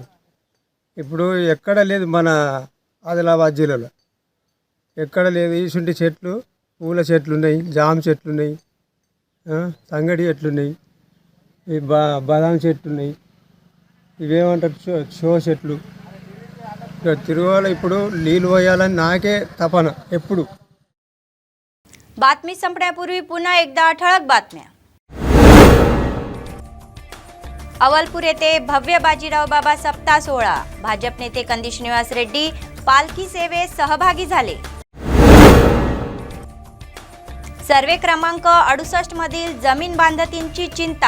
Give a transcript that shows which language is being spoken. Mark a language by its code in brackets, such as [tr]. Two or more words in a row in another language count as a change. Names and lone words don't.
[te] ఇప్పుడు ఎక్కడ లేదు మన ఆదిలాబాద్ జిల్లాలో, ఎక్కడ లేదు. ఇసుంటి చెట్లు, పూల చెట్లు ఉన్నాయి, జామ చెట్లు ఉన్నాయి, సంగడి చెట్లు ఉన్నాయి, ఈ బాదాం చెట్లు ఉన్నాయి, ఇవేమంటారు షో చెట్లు. ఇక్కడ తిరుగాల ఇప్పుడు నీళ్ళు పోయాలని నాకే తపన ఎప్పుడు. [mr] बातमी संपण्यापूर्वी पुन्हा एकदा ठळक बातम्या. अवलपूर येथे भव्य बाजीराव बाबा सप्ताह सोहळा. भाजप नेते कंदी श्रीनिवास रेड्डी पालखी सेवेत सहभागी झाले. सर्वे क्रमांक 68 मधील जमीन बांधतींची चिंता.